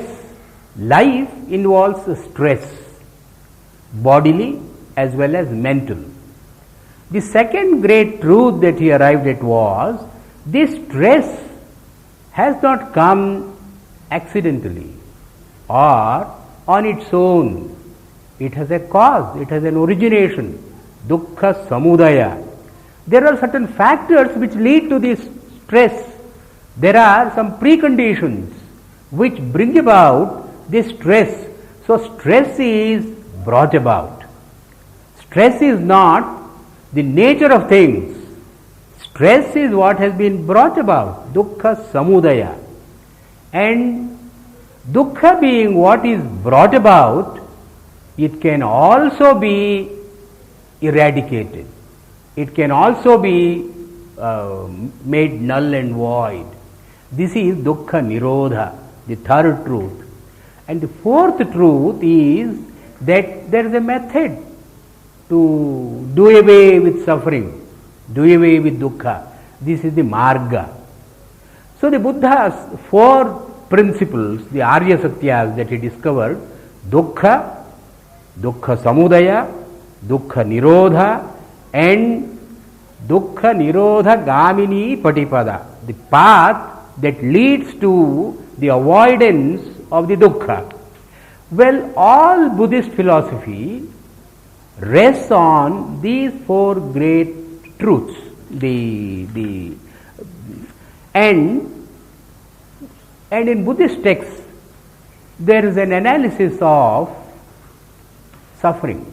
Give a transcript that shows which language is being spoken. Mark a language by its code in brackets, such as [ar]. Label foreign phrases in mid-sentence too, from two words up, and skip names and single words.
[en] Life involves stress, bodily as well as mental. The second great truth that he arrived at was, this stress has not come accidentally or on its own. It has a cause, it has an origination, [pi] dukkha samudaya. [en] There are certain factors which lead to this stress. There are some preconditions which bring about this stress. So stress is brought about. Stress is not the nature of things. Stress is what has been brought about, [pi] dukkha samudaya. [en] And dukkha being what is brought about, it can also be eradicated. It can also be made null and void. This is [pi] dukkha nirodha, [en] the third truth. And the fourth truth is that there is a method to do away with suffering. do away with dukkha. This is the marga. So the Buddha's 4 principles, the [sa] Arya Satyas [en] that he discovered, [pi] dukkha, dukkha samudaya, dukkha nirodha, and dukkha nirodha gamini patipada, [en] the path that leads to the avoidance of the dukkha. Well, all Buddhist philosophy rests on these 4 great truths. And in Buddhist texts, there is an analysis of suffering.